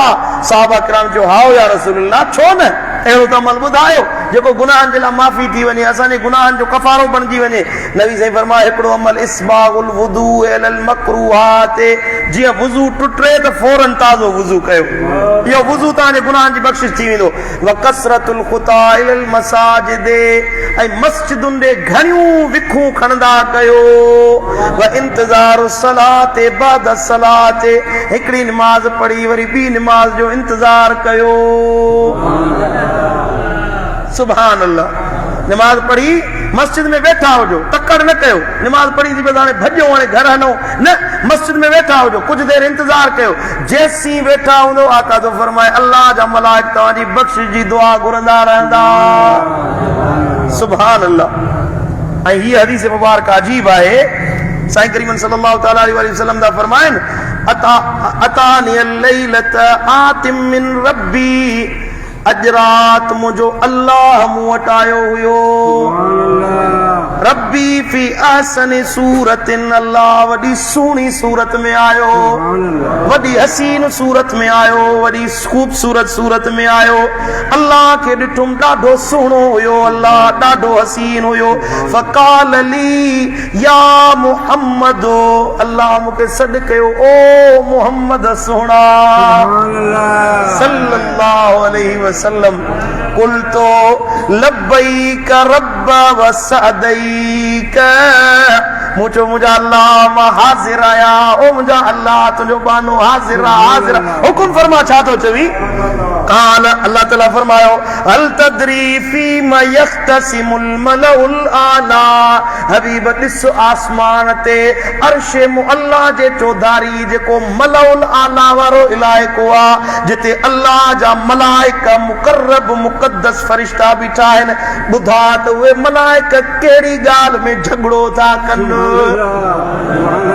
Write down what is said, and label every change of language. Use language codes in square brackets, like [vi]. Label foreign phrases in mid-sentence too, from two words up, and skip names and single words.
[sd] सहाबा किराम जो हाओ या रसूल अल्लाह, छो न अहिड़ो त अमल ॿुधायो जेको गुनाहनि जे लाइ माफ़ी थी वञे, असांजे गुनाहनि जो कफ़ारो बणिजी वञे। नबी साईं फरमाए हिकिड़ो अमल [ar] إسباغ الوضوء على المكاره, [sd] जीअं वुज़ू टुटे त फौरन ताज़ो वुज़ू कयो, इहो वुज़ू तव्हांजे गुनाहनि जी बख़्शिश थी वेंदो। [ar] وكثرة الخطا إلى المساجد, [sd] ऐं मस्जिदुनि ॾे घणियूं विखूं खणंदा कयो। [ar] وانتظار الصلاة بعد الصلاة, [sd] हिकिड़ी निमाज़ पढ़ी वरी ॿी निमाज़ जो इंतज़ार कयो। [ar] سبحان الله. [sd] निमाज पढ़ी मस्जिद में वेठा हुजो, तकड़ न कयो, निमाज पढ़ी थी बस हाणे भॼो हाणे घर हलो न, मस्जिद में वेठा हुजो, कुछ देर इंतजार कयो। जेसीं वेठा हूंदो आका तो फरमाए अल्लाह जा मलाइक तव्हांजी बख़्शिश जी दुआ घुरंदा रहंदा। [ar] سبحان الله. [sd] ऐं हीअ हदीस मुबारक अजीब आहे। [ar] साईं करीमन صلى الله تعالى عليه وسلم [sd] दा फरमाइनि [ar] أتاني الليلة آت من ربي, [sd] अॼु रात मुंहिंजो अल्लाह मूं वटि आयो हुयो। [ar] ربي في أحسن صورة, [sd] अल्लाह वॾी सुहिणी सूरत में आयो, वॾी हसीन सूरत में आयो, वॾी ख़ूबसूरत सूरत में आयो। अल्लाह खे ॾिठुमि ॾाढो सुहिणो हुयो, अल्लाह ॾाढो हसीन हुयो। [ar] فقال لي يا محمد, [sd] अल्लाह मूंखे सॾु कयो ओ मुहम्मद सुहिणा [ar] صلى الله عليه وسلم. قلت لبيك رب وسعديك, [sd] मुझो मुंहिंजा अल्लाह मां हाज़िर आया, ओ मुंहिंजा अल्लाह तुंहिंजो बानो हाज़िर हाज़िर। हुकुम फरमा, छा थो चवी? काल अल्लाह ताला फरमायो [ar] هل تدري فيما يختصم الملأ الأعلى. [sd] हबीब ॾिस आसमान ते अर्श मुअल्ला जे चौधारी जेको [ar] الملأ الأعلى [sd] वारो इलाइक़ो आहे, जिते अल्लाह जा मलाइक मुकर्रब मुक़द्दस फरिश्ता बीठा आहिनि, ॿुधा त उहे मलाइक कहिड़ी ॻाल्हि में झगड़ो था कनि।